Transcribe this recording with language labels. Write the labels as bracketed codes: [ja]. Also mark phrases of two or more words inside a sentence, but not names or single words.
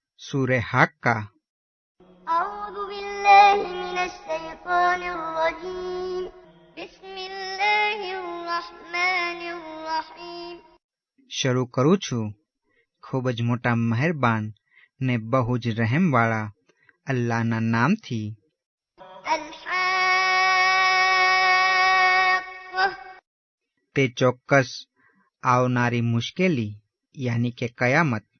[ar] सूरे हाक्का। أعوذ بالله من الشيطان الرجيم. بسم الله الرحمن الرحيم. [gu] શરૂ કરું છું ખૂબ જ મોટા મહેરબાન ને બહુ જ રહેમવાળા અલ્લાહના નામથી। અલ-હાક્કા। તે ચોક્કસ આવનારી મુશ્કેલી યાની કે કયામત।